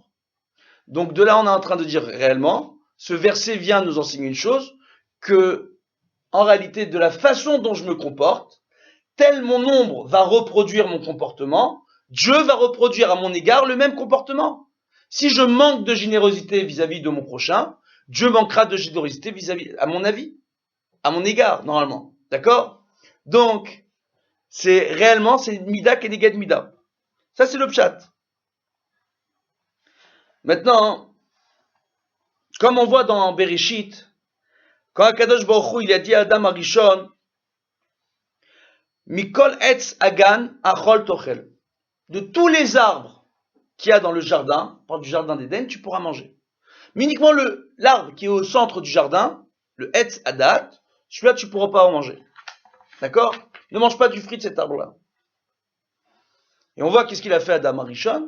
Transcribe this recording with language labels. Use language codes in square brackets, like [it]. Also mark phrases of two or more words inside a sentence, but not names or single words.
[fr] Donc de là on est en train de dire réellement, ce verset vient nous enseigner une chose, que en réalité de la façon dont je me comporte, tel mon ombre va reproduire mon comportement, Dieu va reproduire à mon égard le même comportement. Si je manque de générosité vis-à-vis de mon prochain, Dieu manquera de générosité vis-à-vis, à mon avis, à mon égard, normalement. D'accord? Donc, c'est réellement, c'est [he] מידה כנגד מידה. [fr] Ça, c'est le pshat. Maintenant, comme on voit dans Bereshit, quand [he] הקדוש ברוך הוא, [fr] il a dit à [he] אדם הראשון, מכל עץ הגן אכל תאכל. [fr] De tous les arbres qu'il y a dans le jardin, par du jardin d'Éden, tu pourras manger. Mais uniquement l'arbre qui est au centre du jardin, le [he] עץ הדעת, [fr] celui-là tu pourras pas en manger. D'accord? Ne mange pas du fruit de cet arbre-là. Et on voit qu'est-ce qu'il a fait [he] אדם הראשון.